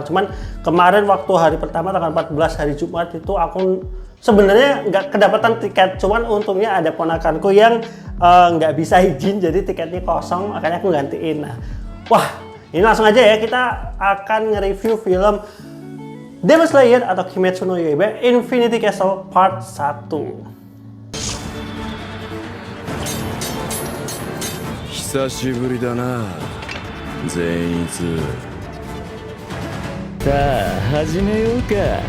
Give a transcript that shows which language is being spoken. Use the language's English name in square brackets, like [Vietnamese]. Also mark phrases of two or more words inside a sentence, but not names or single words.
[Indonesian] Cuman kemarin waktu hari pertama tanggal 14 hari Jumat itu aku sebenarnya nggak kedapatan tiket. Cuman untungnya ada ponakanku yang nggak bisa izin, jadi tiketnya kosong, makanya aku gantiin. Nah, wah, ini langsung aja ya, kita akan nge-review film Demon Slayer atau Kimetsu no Yaiba Infinity Castle Part 1. [Japanese] 久しぶりだな善逸。さあ始めようか。